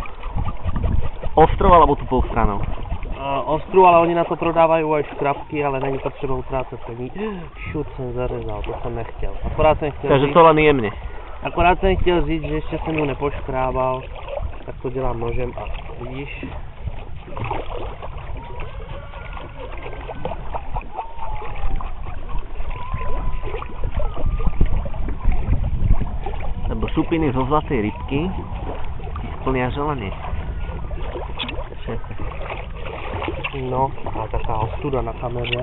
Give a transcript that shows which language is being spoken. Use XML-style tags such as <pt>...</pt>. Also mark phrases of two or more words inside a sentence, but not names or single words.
<sk>Ostrou alebo tupou stranou?</sk> <cs>Ostru, ale oni na to prodávají aj škrabky, ale není potřeba utrácet peníze. Šut jsem zarezal, to jsem nechtěl. Akorát jsem chtěl Takže říct,</cs> <sk>to len jemne.</sk> <cs>akorát jsem chtěl říct, že ještě jsem ju nepoškrábal, tak to dělám nožem a vidíš.</cs> <sk>Lebo šupiny zo zlatej rybky ti splnia želanie. No, a taká ostuda na kameře.</sk>